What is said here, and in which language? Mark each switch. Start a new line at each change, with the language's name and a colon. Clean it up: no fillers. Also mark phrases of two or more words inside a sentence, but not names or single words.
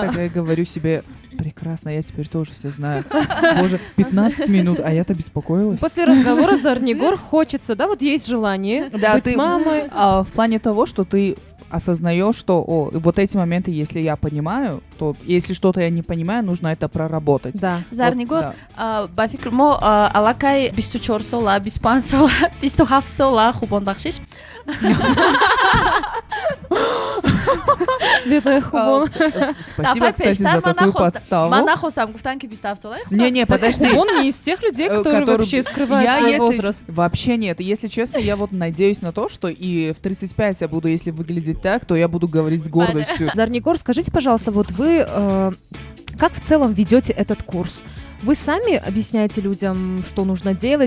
Russian: такая говорю себе, прекрасно, я теперь тоже все знаю. Боже, 15 минут, а я-то беспокоилась. После разговора с Зарнигор хочется, да, вот есть желание быть мамой. В плане того, что ты осознаешь, что вот эти моменты, если я понимаю, то если что-то я не понимаю, нужно это проработать. Да.
Tajik: Зарнигор, ба фикр мо аллакай 24 сола, 25 сола, 27 сола хубон бахшиш.
Russian: Бедная Хубон. Спасибо, кстати, за такую подставу.
Tajik: Ман нахостам, гуфтан ки 27 сола.
Russian: Не, подожди. Он не из тех людей, которые вообще скрывают свой возраст. Вообще нет. Если честно, я вот надеюсь на то, что и в 35 я буду, если выглядеть так, то я буду говорить с гордостью. Зарнигор, скажите, пожалуйста, вот вы как в целом ведете этот курс? Вы сами объясняете людям, что нужно делать?